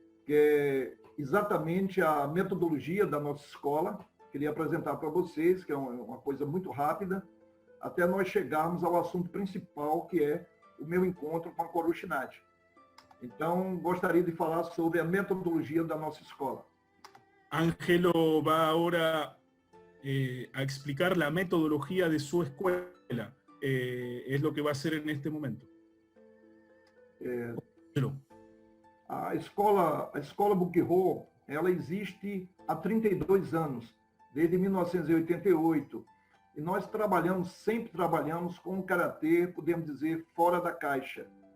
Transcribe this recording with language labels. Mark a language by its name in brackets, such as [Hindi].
[Portuguese] Que é exatamente a metodologia da nossa escola. Queria apresentar para vocês, que é uma coisa muito rápida, até nós chegarmos ao assunto principal, que é o meu encontro com a Koro Shinade. Então, gostaria de falar sobre a metodologia da nossa escola. [Spanish] Ángelo va ahora a explicar la metodología de su escuela. Es lo que va a hacer en este momento. [Portuguese] A escola Bukihou, ela existe há 32 anos, desde 1988. E nós sempre trabalhamos com o karatê, podemos dizer, fora da caixa.